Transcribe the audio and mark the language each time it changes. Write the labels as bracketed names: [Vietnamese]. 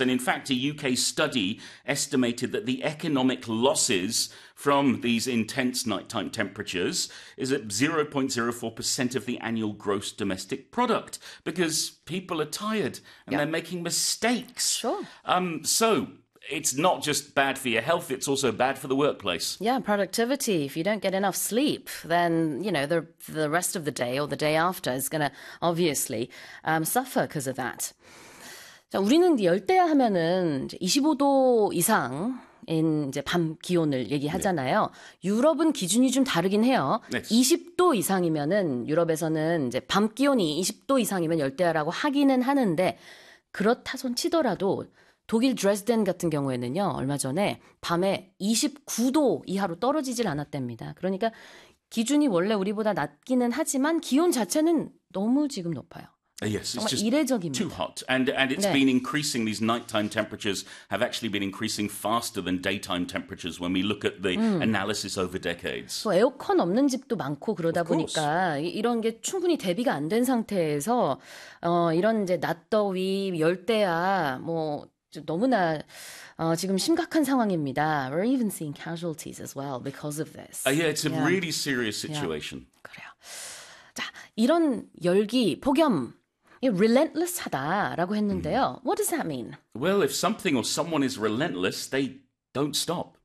[English] And in fact, a UK study estimated that the economic losses from these intense nighttime temperatures is at 0.04% of the annual gross domestic product because people are tired and they're making mistakes. So it's not just bad for your health, it's also bad for the workplace. Yeah, productivity. If you don't get enough sleep, then, you know, the rest of the day or the day after is going to obviously suffer because of that. [Korean] 자, 우리는 열대야 하면은 25도 이상 인 이제 밤 기온을 얘기하잖아요. 네. 유럽은 기준이 좀 다르긴 해요. 네. 20도 이상이면은 유럽에서는 이제 밤 기온이 20도 이상이면 열대야라고 하기는 하는데 그렇다손 치더라도 독일 드레스덴 같은 경우에는요. 얼마 전에 밤에 29도 이하로 떨어지질 않았답니다. 그러니까 기준이 원래 우리보다 낮기는 하지만 기온 자체는 너무 지금 높아요. [English] Yes, it's just [Korean] 이례적입니다. [English] Too hot. And it's been increasing. These nighttime temperatures have actually been increasing faster than daytime temperatures when we look at the analysis over decades. [Korean] 또 에어컨 없는 집도 많고 그러다 보니까 이런 게 충분히 대비가 안 된 상태에서 이런 이제 낮더위, 열대야, 뭐 너무나 지금 심각한 상황입니다. [English] We're even seeing casualties as well because of this. It's a really serious situation. [Korean] Yeah. 그래요. 자, 이런 열기, 폭염, relentless 하다라고 했는데요. [English] What does that mean? Well, if something or someone is relentless, they don't stop.